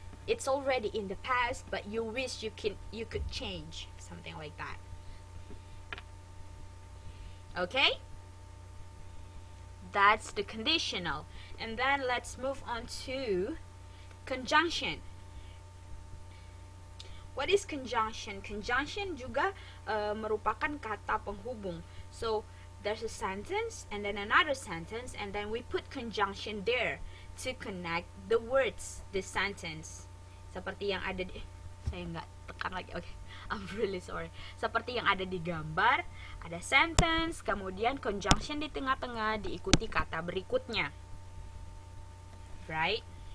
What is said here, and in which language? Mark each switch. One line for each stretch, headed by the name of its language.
English: It's already in the past, but you wish you could change, something like that. Okay? That's the conditional. And then let's move on to conjunction. What is conjunction?
Indonesian: Conjunction juga merupakan kata penghubung.
English: So there's a sentence and then another sentence, and then we put conjunction there to connect the words, the sentence.
Indonesian: Seperti yang ada di, saya nggak tekan lagi,
English: okay, I'm really sorry.
Indonesian: Seperti yang ada di gambar, ada sentence, kemudian conjunction di tengah-tengah diikuti kata berikutnya, right?